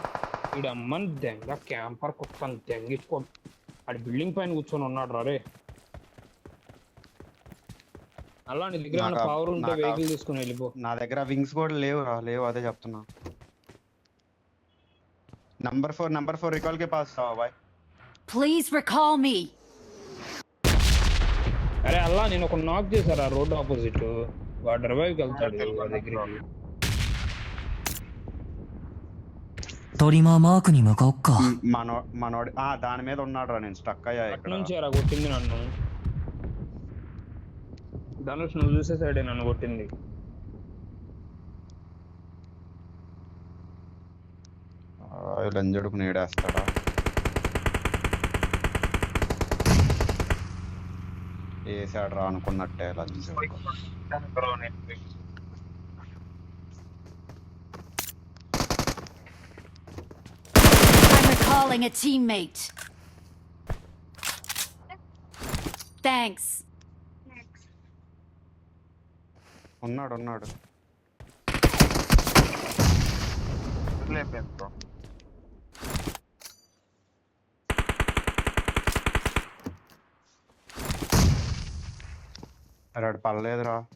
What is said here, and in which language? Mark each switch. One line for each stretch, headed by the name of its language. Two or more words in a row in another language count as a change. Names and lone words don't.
Telugu: వీడు అమ్మని దెంగ క్యాంపర్ కుక్కని దెంగించుకో. ఆడి బిల్డింగ్ పైన కూర్చొని ఉన్నాడు రా. రే అలా నీ దగ్గర పవర్ ఉంటే వెహికల్ తీసుకుని వెళ్ళిపో. నా దగ్గర వింగ్స్ కూడా లేవు రా. లేవు, అదే చెప్తున్నా. నంబర్ 4 రికాల్ కే పాస్ బాయ్.
English: Please recall me.
Telugu: అరే అలా నేను ఒక నాక్ చేశారు ఆ
English: road opposite.
Telugu: వాడు రివైవ్కి వెళ్తాడు వాడి దగ్గరికి.
Japanese: トリマーマークに向かおっか。
Telugu: మనోడి దాని మీద ఉన్నాడు రా. నేను స్టక్ అయ్యా అటు ఇక్కడ. నుంచి ఎరా కొట్టింది నన్ను. ధనుష్ నువ్వు చూసే సైడే నన్ను కొట్టింది. లంజడుకు నీడేస్తాడా? వేసాడు రా అనుకున్నట్టే లంజడు.
English: I'm recalling a teammate. Thanks.
Telugu: ఉన్నాడు. అరాడు పర్లేదురా.